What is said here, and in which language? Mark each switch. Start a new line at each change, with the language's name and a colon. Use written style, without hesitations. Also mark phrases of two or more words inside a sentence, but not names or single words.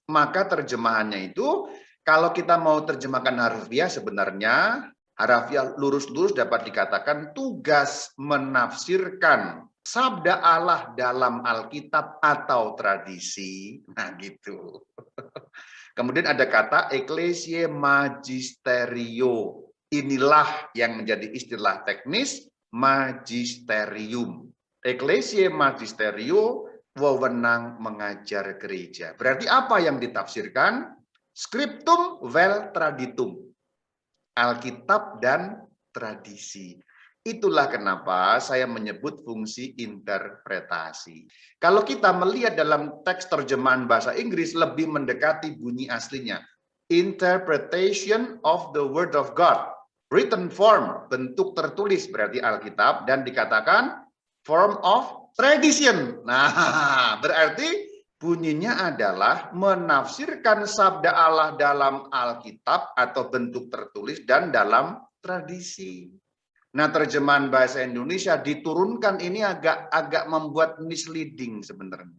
Indonesian: Maka terjemahannya itu kalau kita mau terjemahkan harfiah sebenarnya harfiah lurus-lurus dapat dikatakan tugas menafsirkan sabda Allah dalam Alkitab atau tradisi. Nah gitu. Kemudian ada kata
Latin: ecclesiae magisterio.
Indonesian: Inilah yang menjadi istilah teknis magisterium.
Latin: Ecclesiae magisterio,
Indonesian: wewenang mengajar gereja. Berarti apa yang ditafsirkan?
Latin: Scriptum vel traditum.
Indonesian: Alkitab dan tradisi. Itulah kenapa saya menyebut fungsi interpretasi. Kalau kita melihat dalam teks terjemahan bahasa Inggris lebih mendekati bunyi aslinya.
English: Interpretation of the word of God. Written form,
Indonesian: bentuk tertulis berarti Alkitab, dan dikatakan
English: form of tradition.
Indonesian: Nah, berarti bunyinya adalah menafsirkan sabda Allah dalam Alkitab atau bentuk tertulis dan dalam tradisi. Nah, terjemahan bahasa Indonesia diturunkan ini agak membuat misleading sebenarnya.